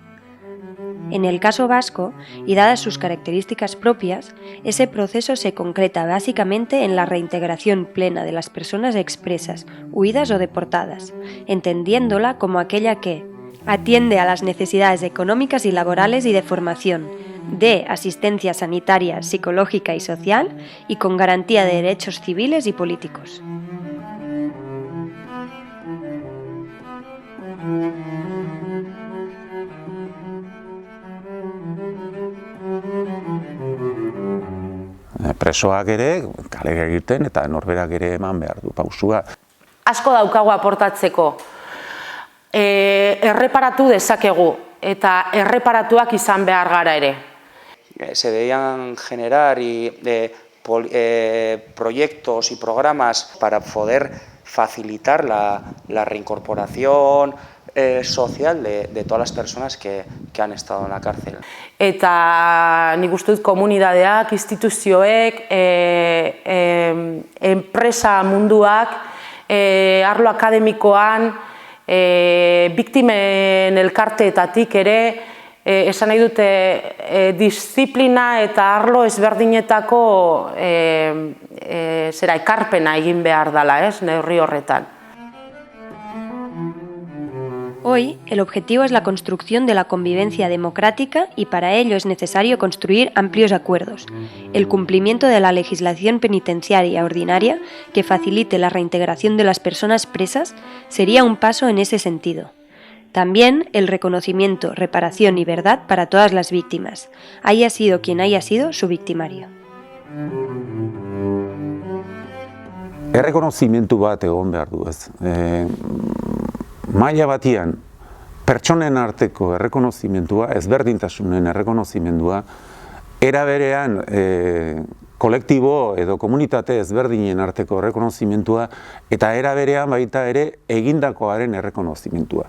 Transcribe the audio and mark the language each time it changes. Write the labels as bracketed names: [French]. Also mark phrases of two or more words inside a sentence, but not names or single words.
[Spanish] En el caso vasco, y dadas sus características propias, ese proceso se concreta básicamente en la reintegración plena de las personas expresas, huidas o deportadas, entendiéndola como aquella que atiende a las necesidades económicas y laborales y de formación, de asistencia sanitaria, psicológica y social, y con garantía de derechos civiles y políticos. [Basque] Presoak ere, kalera egiten eta norberak ere eman behar du pausua. Asko daukagu aportatzeko. Erreparatu dezakegu eta erreparatuak izan behar gara ere. [Spanish] Se debían generar proyectos y programas para poder facilitar la reincorporación social de todas las personas que han estado en la cárcel. [Basque] Eta nik uste dut komunitateak, instituzioek, enpresa munduak, arlo akademikoan, biktimen elkarteetatik ere, esan nahi dute disiplina eta arlo ezberdinetako ekarpena egin behar dela, neurri horretan. [Spanish] Hoy, el objetivo es la construcción de la convivencia democrática y para ello es necesario construir amplios acuerdos, el cumplimiento de la legislación penitenciaria ordinaria que facilite la reintegración de las personas presas sería un paso en ese sentido. También el reconocimiento, reparación y verdad para todas las víctimas, haya sido quien haya sido su victimario. [Basque] Errekonozimentu bat egon behar du, ez. Maila batian, pertsonen arteko errekonozimendua, ezberdintasunen errekonozimendua, era berean kolektibo edo komunitate ezberdinen arteko errekonozimendua eta era berean baita ere egindakoaren errekonozimendua.